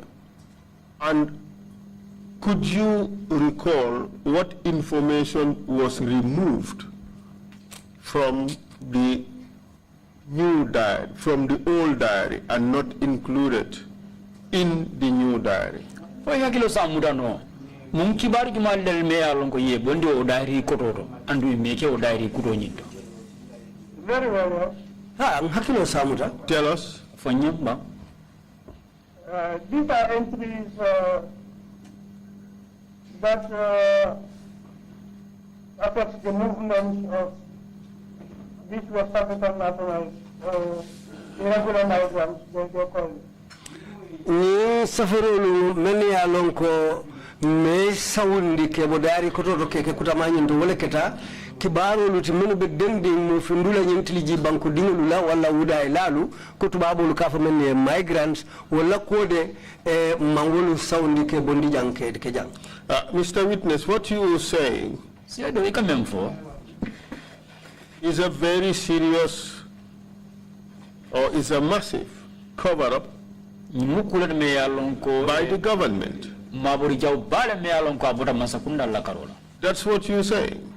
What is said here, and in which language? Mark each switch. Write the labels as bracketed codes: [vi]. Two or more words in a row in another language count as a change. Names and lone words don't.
[en] And could you recall what information was removed from the new diary, from the old diary, and not included in the new diary? [man] Munkibari jumal del me alon ko ye bondi o diary kototo andu meke o diary kuto nyindo. [en] Very well. [man] Hakilo samuta. [en] Tell us. [man] Fanyamba. [en] These are entries that affect the movement of these West African nationals, irregular migrants, they call it. [man] Ni safarolu meni alon ko me sawundi ke bo dari ko to keke kutamanyi ndo wala keta kibaru timenu be dendi mo fundula nyintili ji banku dingulu la wala wuda ilalu ko tubabulu kafa men migrants wala kode mangolu sawndi ke bondi janke ke jang. [en] Mr. Witness, what you are saying is a very serious or is a massive cover-up by the government. That's what you say.